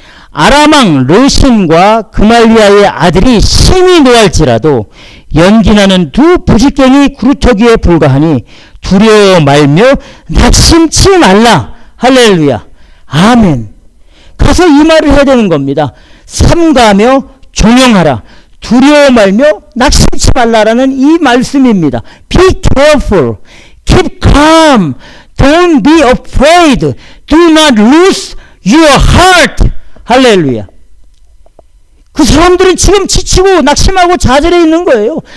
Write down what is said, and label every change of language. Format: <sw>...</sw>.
<ko>아람왕 르신과 그말리아의 아들이 심히 노할지라도 연기나는 두 부직갱이 그루터기에 불과하니 두려워 말며 낙심치 말라. 할렐루야. 아멘. 가서 이 말을 해야 되는 겁니다. 삼가하며 종용하라. 두려워 말며 낙심치 말라라는 이 말씀입니다.</ko> <en>Be careful. Keep calm. Don't be afraid. do not lose your heart. 할렐루야.</en> <ko>그 사람들은 지금 지치고 낙심하고 좌절해 있는 거예요.</ko>